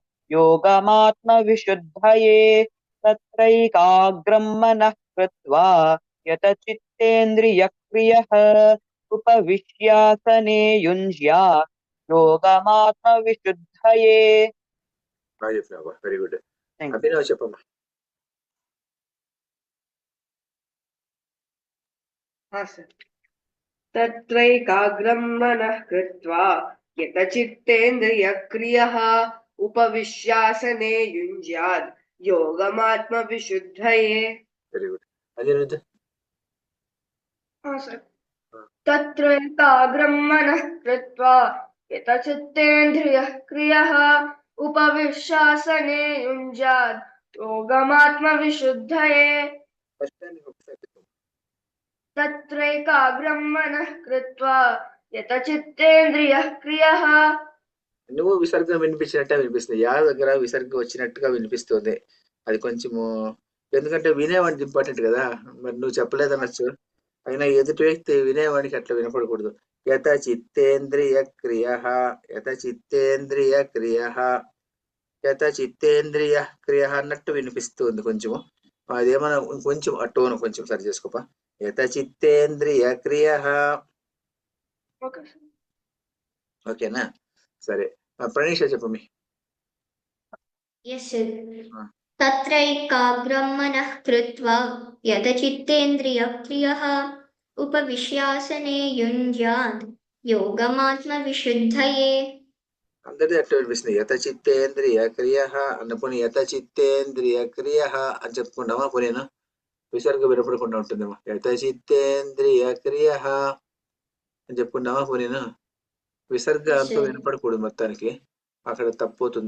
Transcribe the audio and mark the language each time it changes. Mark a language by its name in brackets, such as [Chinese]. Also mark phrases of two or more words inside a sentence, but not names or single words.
[Sanskrit] యోగమాత్మ విశుద్ధయే. తత్రైకాగ్రం మనః కృత్వా యతచిత్తేంద్రియ క్రియః ఉపవిశ్యాసనే యుంజ్యాత్. योगमात्मविशुद्धये। [Telugu] బాగా చెప్పినావు, [English] very good. Thank you. [Telugu] అభినవ్ చెప్పమ్మా. [Sanskrit] सर तत्रैकाग्रं मनः कृत्वा यतचित्तेन्द्रियक्रियः उपविश्यासने युञ्ज्याद् योगमात्मविशुद्धये. [English] very good. అనిరుద్ధ్. [Sanskrit] सर तत्र एकाग्रं मनः कृत्वा यतचित्तेन्द्रियः क्रियः उपविश्यासने युञ्ज्याद् योगमात्मविशुद्धये. [English] first time [Telugu] ఒకసారి చెప్పు. [Sanskrit] तत्रैकाग्रं मनः कृत्वा यतचित्तेन्द्रियः क्रियः. [Telugu] నువ్వు విసర్గం వినిపించినట్టే వినిపిస్తుంది. యా దగ్గర విసర్గం వచ్చినట్టుగా వినిపిస్తుంది. అది కొంచెము, ఎందుకంటే వినేవాడికి ఇంపార్టెంట్ కదా. మరి నువ్వు చెప్పలేదనొచ్చు, అయినా ఎదుటి వ్యక్తి వినేవాడికి అట్లా వినపడకూడదు. [Sanskrit] యత చిత్తేంద్రియ క్రియ, యత చిత్తేంద్రియ క్రియ, యత చిత్తేంద్రియ క్రియ [Telugu] అన్నట్టు వినిపిస్తుంది కొంచెము. అదేమన్నా కొంచెం ఆ టోన్ కొంచెం సరి చేసుకోపా. [Sanskrit] యత చిత్తేంద్రియ క్రియ. [Telugu] ఓకేనా? సరే, ప్రణీష చెప్పమి. [English] Yes, sir. [Sanskrit] तत्रैकाग्रं मनः कृत्वा यतचित्तेन्द्रियक्रियः उपविश्यासने युञ्ज्याद् योगमात्मविशुद्धये. [Telugu] అందరిది అట్లా వినిపిస్తుంది. [Sanskrit] యత చిత్తేంద్రియ క్రియ [Telugu] అన్నప్పుడు [Sanskrit] యత చిత్తేంద్రియ క్రియ [Telugu] అని చెప్పుకుంటామా? పోనేనా విసర్గ వినపడకుండా ఉంటుందేమో. [Sanskrit] యత చిత్తేంద్రియ క్రియ [Telugu] అని చెప్పుకుంటామా? పోనేనా విసర్గ అంతా వినపడకూడదు మొత్తానికి, అక్కడ తప్పుతుంది.